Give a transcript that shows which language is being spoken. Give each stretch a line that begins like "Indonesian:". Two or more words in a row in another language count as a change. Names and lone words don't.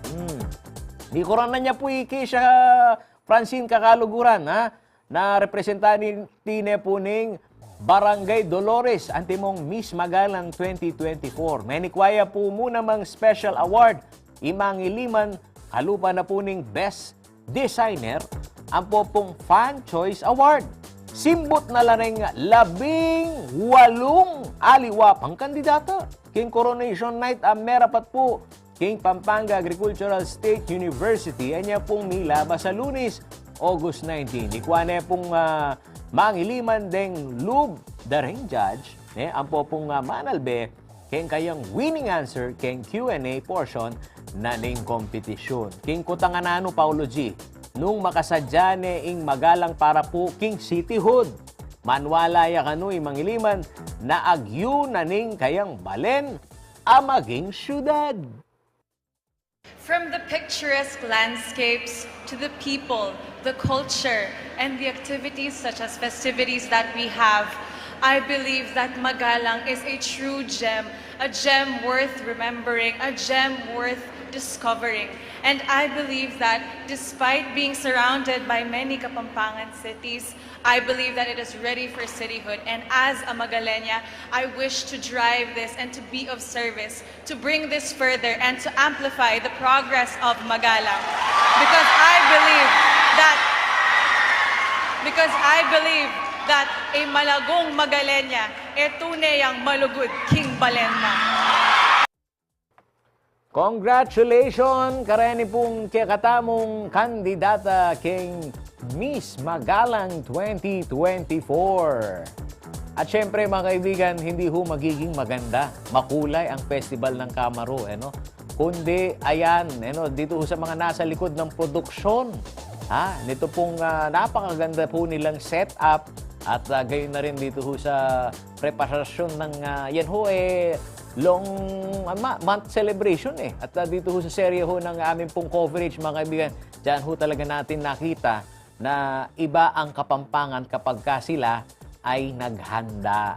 Pampanga: Di korona niya po Ikeisha Francine kakaluguran, na representante po ning Barangay Dolores, antimong Miss Magalang 2024. Menikwaya po muna mang special award, Imangiliman, kalupa na po ning Best Designer, ang po pong Fan Choice Award. Simbot na laring 18 aliwa pang kandidata. King Coronation Night ang merapat po King Pampanga Agricultural State University. Anya pong milabas sa Lunes, August 19. Ikwane pong Mangiliman deng lub daring judge. Ang po pong manalbe king kayang winning answer king Q&A portion na ning kompetisyon. King kutanganano Paulo G. Nung makasadya ing magalang para po king cityhood. Manwalaya kano'y Mangiliman na agyu na ning kayang balen amaging syudad.
English: From the picturesque landscapes to the people, the culture, and the activities such as festivities that we have, I believe that Magalang is a true gem, a gem worth remembering, a gem worth discovering. And I believe that despite being surrounded by many Kapampangan cities, I believe that it is ready for cityhood. And as a Magalena, I wish to drive this and to be of service, to bring this further and to amplify the progress of Magalang. Because I believe that a
Pampanga: malagong Magalena, tunay ang malugod King Balenma. Congratulations, karani pong kakatamong kandidata king Miss Magalang 2024.
Filipino: At syempre mga kaibigan, hindi ho magiging maganda, makulay ang festival ng Camaro, kundi ayan, dito ho sa mga nasa likod ng produksyon. Nito pong napakaganda po nilang setup at gayon na rin dito ho sa preparasyon ng yan ho long month celebration At dito ho sa serye ho ng aming pong coverage mga kaibigan, dyan ho talaga natin nakita na iba ang Kapampangan kapag sila ay naghanda.